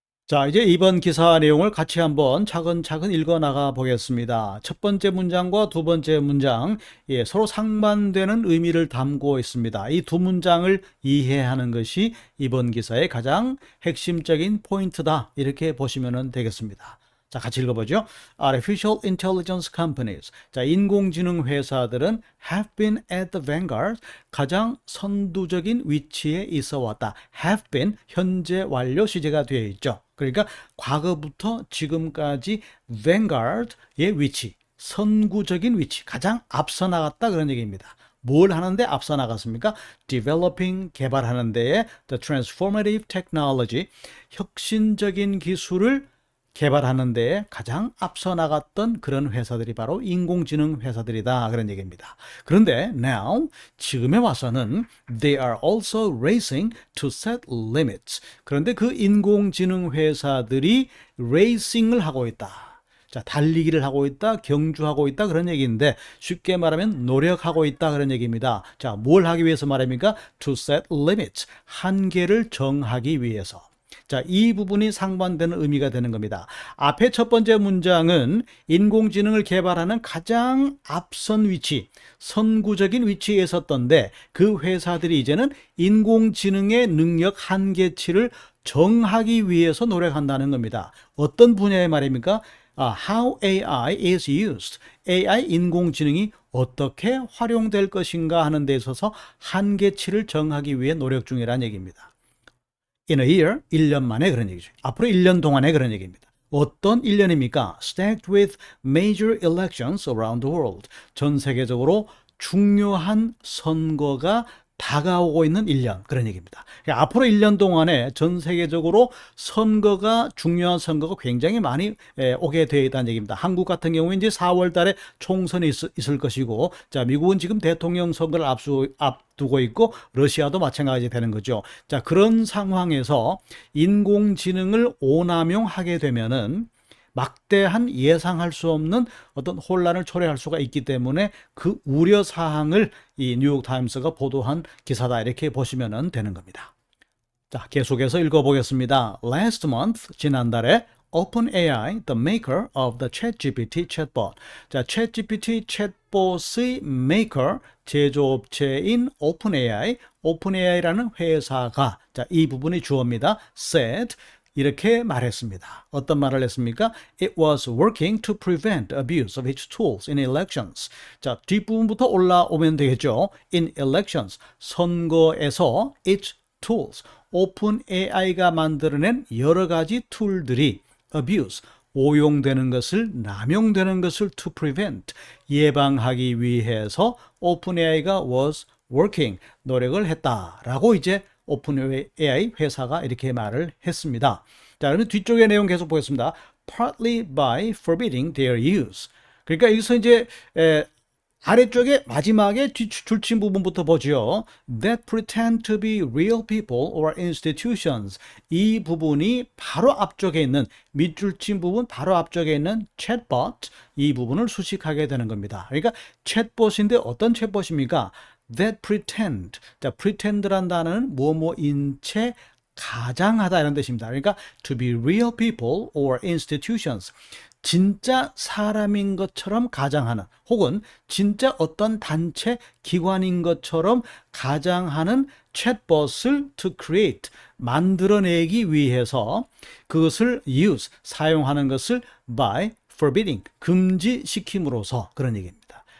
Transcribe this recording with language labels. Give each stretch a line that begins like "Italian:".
Korean: 자, 이제 이번 기사 내용을 같이 한번 차근차근 읽어 나가 보겠습니다. 첫 번째 문장과 두 번째 문장, 서로 상반되는 의미를 담고 있습니다. 이 두 문장을 이해하는 것이 이번 기사의 가장 핵심적인 포인트다, 이렇게 보시면 되겠습니다. 자, 같이 읽어보죠.
English: Artificial intelligence companies.
Korean: 자, 인공지능 회사들은
English: have been at the vanguard.
Korean: 가장 선두적인 위치에 있어 왔다.
English: have been,
Korean: 현재 완료 시제가 되어 있죠. 그러니까 과거부터 지금까지 vanguard의 위치, 선구적인 위치, 가장 앞서 나갔다, 그런 얘기입니다. 뭘 하는데 앞서 나갔습니까?
English: Developing,
Korean: 개발하는 데에
English: the transformative technology,
Korean: 혁신적인 기술을 개발하는 데에 가장 앞서 나갔던 그런 회사들이 바로 인공지능 회사들이다, 그런 얘기입니다.
English: 그런데 now,
Korean: 지금에 와서는
English: they are also racing to set limits.
Korean: 그런데 그 인공지능 회사들이 racing을 하고 있다. 자, 달리기를 하고 있다, 경주하고 있다, 그런 얘기인데 쉽게 말하면 노력하고 있다, 그런 얘기입니다. 자, 뭘 하기 위해서 말합니까?
English: To set limits,
Korean: 한계를 정하기 위해서. 자, 이 부분이 상반되는 의미가 되는 겁니다. 앞에 첫 번째 문장은 인공지능을 개발하는 가장 앞선 위치, 선구적인 위치에 있었던데 그 회사들이 이제는 인공지능의 능력 한계치를 정하기 위해서 노력한다는 겁니다. 어떤 분야의 말입니까?
English: How AI is used.
Korean: AI 인공지능이 어떻게 활용될 것인가 하는 데 있어서 한계치를 정하기 위해 노력 중이라는 얘기입니다.
English: In a year,
Korean: 1년 만에 그런 얘기죠. 앞으로 1년 동안에 그런 얘기입니다. 어떤 1년입니까?
English: Stacked with major elections around the world.
Korean: 전 세계적으로 중요한 선거가 다가오고 있는 1년 그런 얘기입니다. 그러니까 앞으로 1년 동안에 전 세계적으로 중요한 선거가 굉장히 많이 오게 되어 있다는 얘기입니다. 한국 같은 경우에 이제 4월 달에 총선이 있을 것이고, 자, 미국은 지금 대통령 선거를 앞두고 있고, 러시아도 마찬가지 되는 거죠. 자, 그런 상황에서 인공지능을 오남용하게 되면은 막대한 예상할 수 없는 어떤 혼란을 초래할 수가 있기 때문에 그 우려 사항을 이 뉴욕타임스가 보도한 기사다 이렇게 보시면 되는 겁니다. 자, 계속해서 읽어보겠습니다.
English: Last month,
Korean: 지난달에
English: OpenAI, the maker of the ChatGPT chatbot.
Korean: 자, ChatGPT chatbot의 maker, 제조업체인 OpenAI라는 회사가, 자, 이 부분이 주어입니다. said, 이렇게 말했습니다. 어떤 말을 했습니까?
English: It was working to prevent abuse of its tools in elections.
Korean: 자, 뒷부분부터 올라오면 되겠죠.
English: In elections,
Korean: 선거에서
English: its tools,
Korean: OpenAI가 만들어낸 여러 가지 툴들이 abuse, 오용되는 것을, 남용되는 것을
English: to prevent,
Korean: 예방하기 위해서 OpenAI가
English: was working,
Korean: 노력을 했다라고 이제 OpenAI 회사가 이렇게 말을 했습니다. 자, 그러면 뒤쪽의 내용 계속 보겠습니다.
English: Partly by forbidding their use.
Korean: 그러니까 여기서 이제 아래쪽에 마지막에 줄친 부분부터 보죠.
English: That pretend to be real people or institutions.
Korean: 이 부분이 바로 앞쪽에 있는 밑줄친 부분 바로 앞쪽에 있는 chatbot 이 부분을 수식하게 되는 겁니다. 그러니까 chatbot인데 어떤 chatbot입니까?
English: That pretend.
Korean: 자, pretend란 단어는 뭐뭐인 채 가장하다 이런 뜻입니다. 그러니까
English: to be real people or institutions.
Korean: 진짜 사람인 것처럼 가장하는 혹은 진짜 어떤 단체 기관인 것처럼 가장하는 챗봇을
English: to create
Korean: 만들어내기 위해서 그것을 use 사용하는 것을
English: by forbidding
Korean: 금지시킴으로써 그런 얘기입니다.